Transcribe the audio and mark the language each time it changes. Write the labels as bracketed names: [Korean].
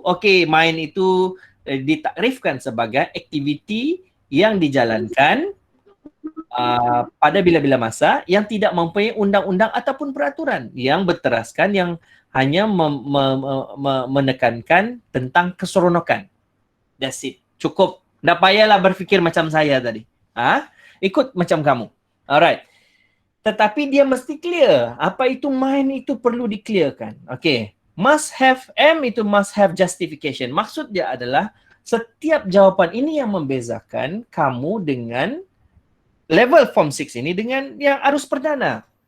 [Malay] Okey, main itu ditakrifkan sebagai aktiviti yang dijalankan pada bila-bila masa yang tidak mempunyai undang-undang ataupun peraturan, yang berteraskan, yang hanya menekankan tentang keseronokan. [English] That's it. [Malay] Cukup. Tak payahlah berfikir macam saya tadi. Ikut macam kamu. [English] Alright. [Malay] Tetapi dia mesti clear. Apa itu main itu perlu di-clearkan. [English] Okay. Must have, M itu must have justification. [Malay] Maksud dia adalah setiap jawapan ini yang membezakan kamu dengan level Form 6 ini dengan yang arus perdana.